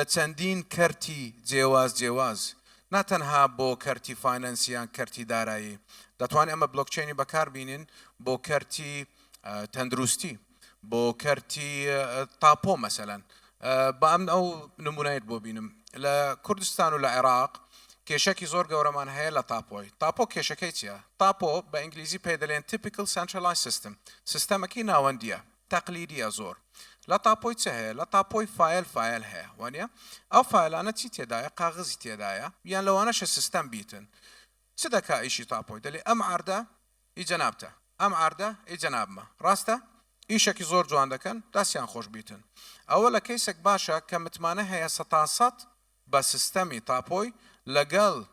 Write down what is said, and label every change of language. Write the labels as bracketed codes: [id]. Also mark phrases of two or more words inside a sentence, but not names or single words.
[ckb] چەندین کەرتی جیاواز نا تەنها بۆ کەرتی فاینەنسیان کەرتی دارایی دەتوانین ئەمە بلۆکچینی بەکار بینین بۆ کەرتی تەندروستی بۆ کەرتی تاپۆ مەسەلەن بە ئەم ئەو نمونەیەت بۆ بینم لە کوردستان و لە عێراق کێشەکی زۆر گەورەمان هەیە لە تاپۆی تاپۆ کێشەکەی چییە تاپۆ بە ئینگلیزی پێ دەڵێن [en] typical centralized system [ckb] سیستەمەکی ناوەندیە تەقلیدیە زۆر لە تاپۆی چه هەیە لە تاپۆی فایل هەیە وانە ئەو فایلانە چی تێدایە قاغزی تێدایە یان لەوانەشە سیستەم بیتن چ دەکا ئیشی تاپۆی دەڵێ ئەم عاردە ئیجەنابتە ئەم عاردە ئیجەنابمە ڕاستە ئیشێکی زۆر جوان دەکەن دەستیان خۆش بیتن ئەوە لە کەیسێک باشە کە متمانە هەیە 100% بە سیستەمی تاپۆی لەگەڵ